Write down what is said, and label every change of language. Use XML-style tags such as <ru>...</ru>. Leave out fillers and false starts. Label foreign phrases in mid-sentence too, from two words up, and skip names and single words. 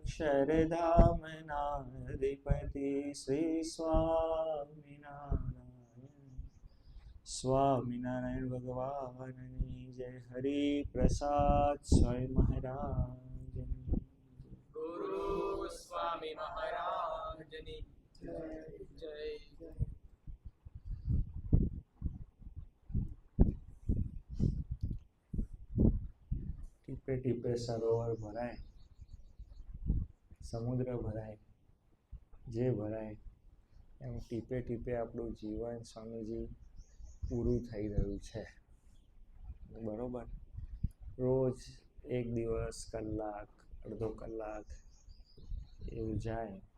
<gu>અક્ષરધામનાધિપતિ શ્રી સ્વામિનારાયણ સ્વામિનારાયણ ભગવાનની જય હરિ પ્રસાદ સ્વયં મહારાજ ગુરુ સ્વામી મહારાજની જય। ટીપે ટીપે સરોવર ભરાય સમુદ્ર ભરાય જે ભરાય એમ ટીપે ટીપે આપણું જીવન સ્વામીજી પૂરું થઈ રહ્યું છે બરોબર રોજ એક દિવસ કલાક અડધો કલાક એવું જાય</gu>